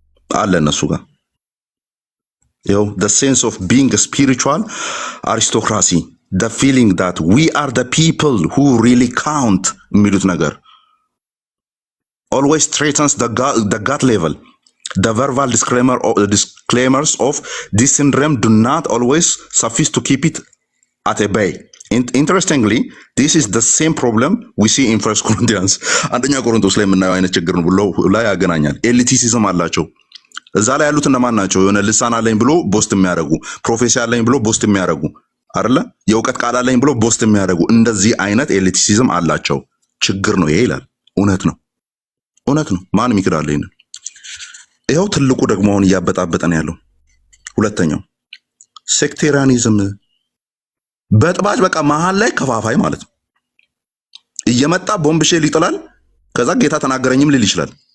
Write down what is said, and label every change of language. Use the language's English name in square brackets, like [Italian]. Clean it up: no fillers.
[Amharic] አለ እነሱ ጋር። ይኸው [English] the sense of being a spiritual aristocracy, the feeling that we are the people who really count [Amharic] የሚሉት ነገር [English] always threatens the gut level. The verbal disclaimers of this syndrome do not always suffice to keep it at a bay. Interestingly, this is the same problem we see in 1 Corinthians. [Amharic] አንደኛ ቆሮንቶስ ላይ የምናየው አይነት ችግር ነው ብሎ ላይ ያገናኛል። ኤሊቲሲዝም አላቸው። እዛ ላይ ያሉት እነማን ናቸው? የሆነ ልሳን አለኝ ብሎ ቦስት የሚያደርጉ፣ ፕሮፌሲ አለኝ ብሎ ቦስት የሚያደርጉ አይደለ? የእውቀት ቃል አለኝ ብሎ ቦስት የሚያደርጉ እንደዚህ አይነት ኤሊቲሲዝም አላቸው። ችግር ነው ይሄ ይላል። እውነት ነው። ማንም ይክዳል ይሄን። ይኸው ትልቁ ደግሞ አሁን እያበጣበጠ ነው ያለው። ሁለተኛው ሴክቴሪያኒዝም፣ በጥባጭ በቃ መሀል ላይ ከፋፋይ ማለት ነው። እየመጣ ቦምብ ሼል ይጥላል። ከዛ ጌታ ተናገረኝም ሊል ይችላል።